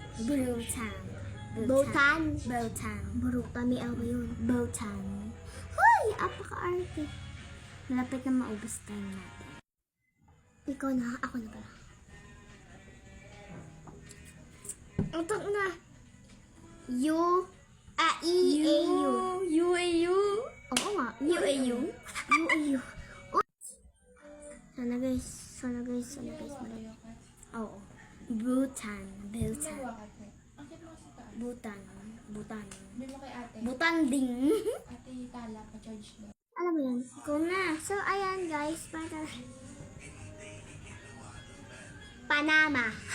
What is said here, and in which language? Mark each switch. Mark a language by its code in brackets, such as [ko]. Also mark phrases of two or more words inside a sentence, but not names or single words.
[tl] Bhutan. Brutan. May awa yun. Bhutan. Hoy! Apaka-arte. Malapit na maubos tayo natin. Ikaw na. Ako na pala. Ito na. U-A-E-A-U. UAU. Oo nga. UAU. UAU. Sana guys. Malayo. Oo. Bhutan. Bhutan ding. Alam mo yun? Ikaw na. So, ayan guys. Panama.